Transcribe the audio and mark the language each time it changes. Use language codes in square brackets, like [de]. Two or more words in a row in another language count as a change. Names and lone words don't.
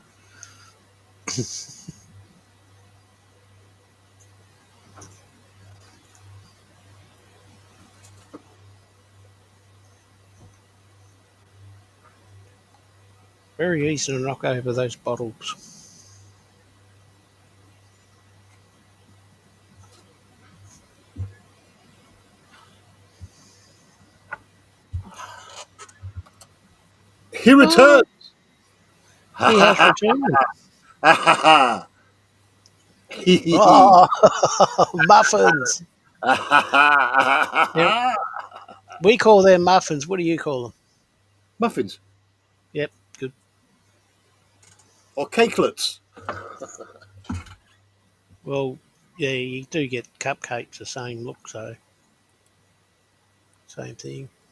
[en] Very easy to knock over those bottles. He Oh, returns. Ha he ha has ha returned. ha ha ha. Hee hee hee. Oh, muffins. Ha ha ha ha Now, ha. we call them muffins. What do you call them? Muffins Yep, good. or cakelets. Well, yeah, you do get cupcakes the same look, so same thing.